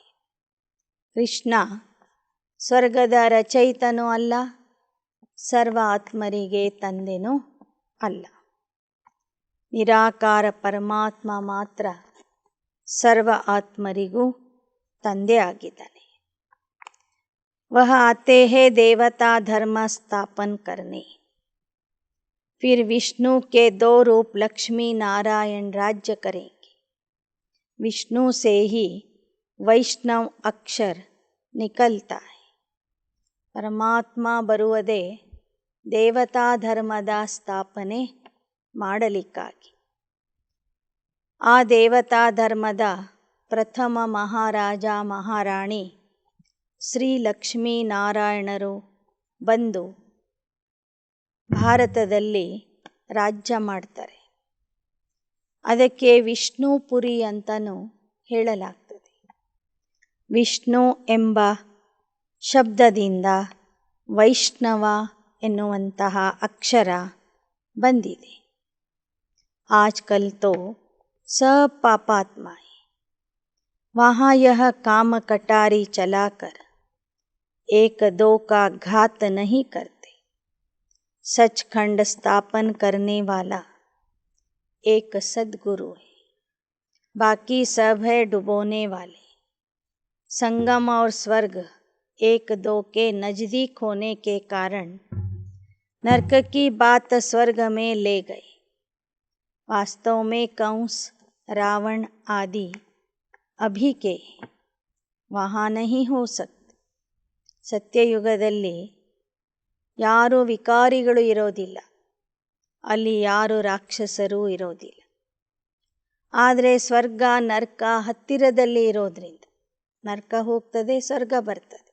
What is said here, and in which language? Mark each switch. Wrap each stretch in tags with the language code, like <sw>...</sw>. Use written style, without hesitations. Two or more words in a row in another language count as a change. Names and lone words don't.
<kn>ಕೃಷ್ಣ ಸ್ವರ್ಗದ ರಚಯಿತನೂ ಅಲ್ಲ, ಸರ್ವ ಆತ್ಮರಿಗೆ ತಂದೆನೂ ಅಲ್ಲ. ನಿರಾಕಾರ ಪರಮಾತ್ಮ ಮಾತ್ರ ಸರ್ವ ಆತ್ಮರಿಗೂ ತಂದೆ ಆಗಿದ್ದಾನೆ.</kn> <hi>वह आते हैं देवता धर्म स्थापन करने. फिर विष्णु के 2 रूप लक्ष्मी नारायण राज्य करेंगे. विष्णु से ही वैष्णव अक्षर निकलता है.</hi> <kn>ಪರಮಾತ್ಮ ಬರುವುದೇ ದೇವತಾ ಧರ್ಮದ ಸ್ಥಾಪನೆ ಮಾಡಲಿಕ್ಕಾಗಿ. ಆ ದೇವತಾ ಧರ್ಮದ ಪ್ರಥಮ ಮಹಾರಾಜ ಮಹಾರಾಣಿ ಶ್ರೀ ಲಕ್ಷ್ಮೀನಾರಾಯಣರು ಬಂದು ಭಾರತದಲ್ಲಿ ರಾಜ್ಯ ಮಾಡ್ತಾರೆ. ಅದಕ್ಕೆ ವಿಷ್ಣುಪುರಿ ಅಂತಲೂ ಹೇಳಲಾಗ್ತದೆ. ವಿಷ್ಣು ಎಂಬ ಶಬ್ದದಿಂದ ವೈಷ್ಣವ ಎನ್ನುವಂತಹ ಅಕ್ಷರ ಬಂದಿದೆ.</kn> <hi>आजकल तो सब पापात्मा है. वहाँ यह काम कटारी चलाकर 1-2 का घात नहीं करते. सचखंड स्थापन करने वाला एक सद्गुरु है, बाकी सब है डुबोने वाले. संगम और स्वर्ग 1-2 के नज़दीक होने के कारण नरक की बात स्वर्ग में ले गए. वास्तव में कंस रावण आदि अभी के वहाँ नहीं हो सकते.</hi> <kn>ಸತ್ಯಯುಗದಲ್ಲಿ ಯಾರು ವಿಕಾರಿಗಳು ಇರೋದಿಲ್ಲ, ಅಲ್ಲಿ ಯಾರು ರಾಕ್ಷಸರೂ ಇರೋದಿಲ್ಲ. ಆದರೆ ಸ್ವರ್ಗ ನರ್ಕ ಹತ್ತಿರದಲ್ಲಿ ಇರೋದ್ರಿಂದ ನರ್ಕ ಹೋಗ್ತದೆ, ಸ್ವರ್ಗ ಬರ್ತದೆ.</kn>